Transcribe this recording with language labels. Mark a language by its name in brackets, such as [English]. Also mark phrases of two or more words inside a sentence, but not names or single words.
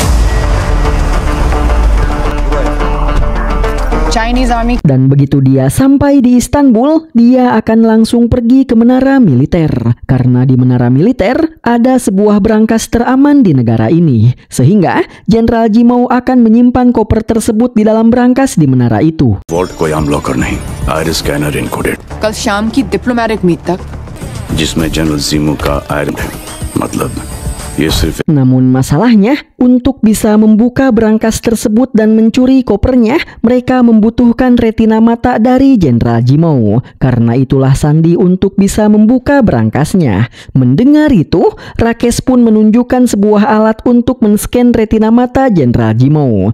[Indonesian] Dan begitu dia sampai di Istanbul, dia akan langsung pergi ke menara militer. Karena di menara militer ada sebuah brankas teraman di negara ini. Sehingga Jenderal Jimou akan menyimpan koper tersebut di dalam brankas di menara itu. [Hindi] वोल्ट कोई आम लॉकर नहीं, [English] iris scanner encoded. [Hindi] कल शाम की [English] diplomatic meet [Hindi] तक जिसमें जनरल जीमू का आयरन है, मतलब ये सिर्फ। [Indonesian] Namun masalahnya, untuk bisa membuka brankas tersebut dan mencuri kopernya, mereka membutuhkan retina mata dari Jenderal Jimou. Karena itulah sandi untuk bisa membuka brankasnya. Mendengar itu, Rakesh pun menunjukkan sebuah alat untuk men-scan retina mata Jenderal Jimou.